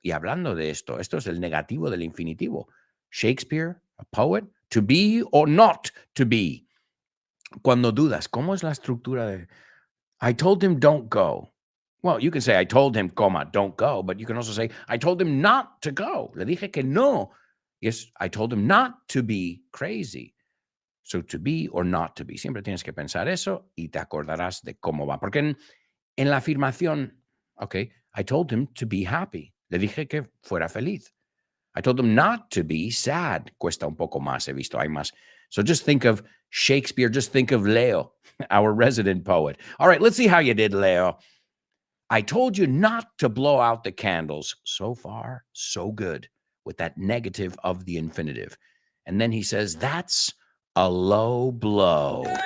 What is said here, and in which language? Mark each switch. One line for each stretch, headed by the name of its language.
Spanish: Y hablando de esto es el negativo del infinitivo.
English: Shakespeare, a poet, to be or not to be.
Spanish: Cuando dudas, ¿cómo es la estructura de
English: I told him don't go? Well, you can say I told him, don't go, but you can also say I told him not to go.
Spanish: Le dije que no.
English: Yes, I told him not to be crazy. So to be or not to be.
Spanish: Siempre tienes que pensar eso y te acordarás de cómo va. Porque en la afirmación, okay,
English: I told him to be happy.
Spanish: Le dije que fuera feliz.
English: I told him not to be sad.
Spanish: Cuesta un poco más, he visto, hay más.
English: So just think of Shakespeare, just think of Leo, our resident poet. All right, let's see how you did, Leo. I told you not to blow out the candles. So far, so good with that negative of the infinitive. And then he says, that's a low blow.